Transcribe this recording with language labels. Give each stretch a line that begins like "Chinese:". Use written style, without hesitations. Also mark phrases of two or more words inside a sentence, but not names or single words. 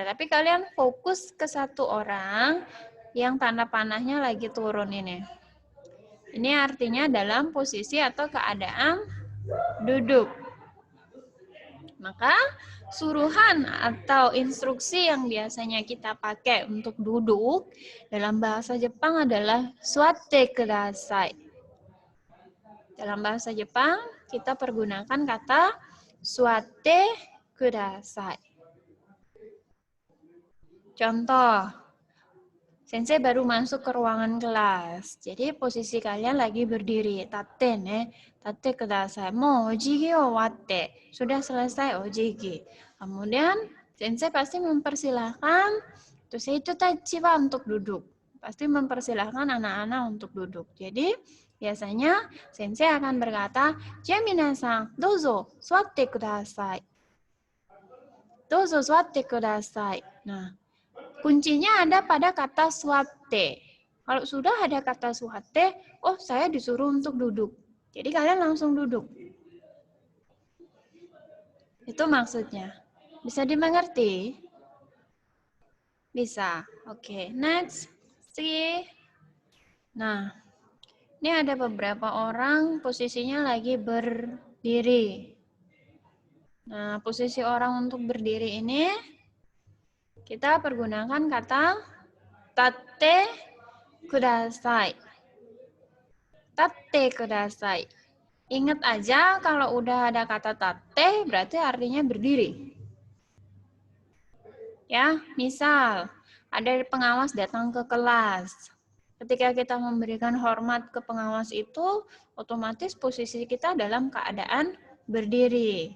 Indonesian: Tapi kalian fokus ke satu orang yang tanda panahnya lagi turun ini. Ini artinya dalam posisi atau keadaan duduk. Maka suruhan atau instruksi yang biasanya kita pakai untuk duduk dalam bahasa Jepang adalah
Japanese: 座ってください.
Indonesian: Dalam bahasa Jepang kita pergunakan kata
Japanese: 座ってください.
Indonesian: Contoh, sensei baru masuk ke ruangan kelas. Jadi posisi kalian lagi berdiri.
Japanese: 立てね, 立てください. もうお辞儀終わって.
Indonesian: Sudah selesai ojigi. Kemudian sensei pasti mempersilahkan itu tachi wa untuk duduk. Pasti mempersilahkan anak-anak untuk duduk. Jadi biasanya sensei akan berkata,
Japanese: "じゃ皆さん、どうぞ座ってください." どうぞ座ってください.
Indonesian: Nah, kuncinya ada pada kata suatte. Kalau sudah ada kata suatte, oh saya disuruh untuk duduk. Jadi kalian langsung duduk. Itu maksudnya. Bisa dimengerti? Bisa.
English: Oke, next. See.
Indonesian: Nah, ini ada beberapa orang posisinya lagi berdiri. Nah, posisi orang untuk berdiri ini kita pergunakan kata
Japanese: 立ってください. 立ってください.
Indonesian: Ingat aja kalau udah ada kata tatte berarti artinya berdiri. Ya, misal ada pengawas datang ke kelas. Ketika kita memberikan hormat ke pengawas itu, otomatis posisi kita dalam keadaan berdiri.